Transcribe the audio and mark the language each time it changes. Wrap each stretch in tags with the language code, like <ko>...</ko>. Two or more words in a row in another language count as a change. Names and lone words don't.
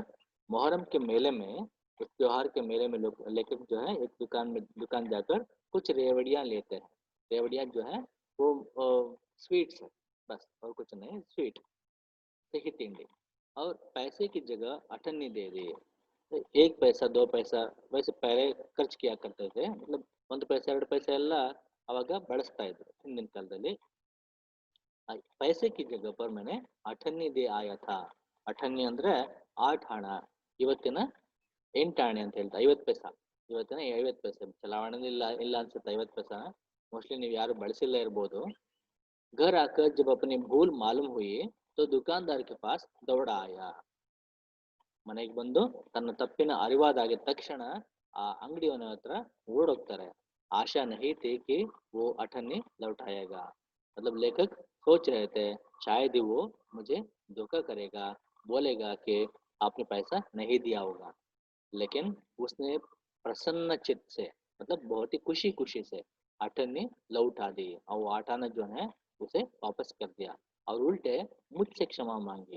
<hi>मुहर्रम के मेले में, उस त्योहार के मेले में लोग लेकिन जो है एक दुकान जाकर कुछ रेवड़ियाँ लेते हैं। रेवड़ियाँ जो है वो स्वीट्स है, बस और कुछ नहीं, स्वीट दही तिंडी, और पैसे की जगह अठन्नी दे दी है। तो 1 पैसा 2 पैसा वैसे पहले ಖರ್ಚು किया करते थे, मतलब 1 पैसा 2 पैसा</hi> <kn>ಎಲ್ಲ ಅವಾಗ ಬಳಸ್ತಾ ಇದ್ರು ಹಿಂದಿನ ಕಾಲದಲ್ಲಿ।</kn> <hi>पैसे की जगह पर मैंने अठन्नी दे आया था।</hi> <kn>ಅಠನ್ನಿ ಅಂದ್ರೆ 8 ಹಣ, ಇವತ್ತಿನ 8 ಆಣೆ ಅಂತ ಹೇಳ್ತಾ 50 ಪೈಸಾ, ಇವತ್ತಿನ 50 ಪೈಸೆ ಚಲಾವಣೆ ಇಲ್ಲ ಇಲ್ಲ ಅನ್ಸುತ್ತೆ 50 ಪೈಸಾ, ಮೋಸ್ಟ್ಲಿ ನೀವು ಯಾರು ಬಳಸಿಲ್ಲ ಇರ್ಬೋದು।</kn> <hi>घर आकर जब अपनी भूल मालूम हुई तो दुकानदार के पास दौड़ा आया।</hi> <kn>ಮನೆಗೆ ಬಂದು ತನ್ನ ತಪ್ಪಿನ ಅರಿವಾದಾಗಿದ ತಕ್ಷಣ ಆ ಅಂಗಡಿಯವನ ಹತ್ರ ಓಡೋಗ್ತಾರೆ।</kn> <hi>आशा नहीं थी कि वो अठन्नी लौट आएगा, मतलब लेखक सोच रहे थे शायद ही वो मुझे धोखा करेगा, बोलेगा कि आपने पैसा नहीं दिया होगा। लेकिन उसने प्रसन्न चित्त से, मतलब बहुत ही खुशी खुशी से अठन्नी लौटा दी, और वो आठाना जो है उसे वापस कर दिया और उल्टे मुझसे क्षमा मांगी।</hi>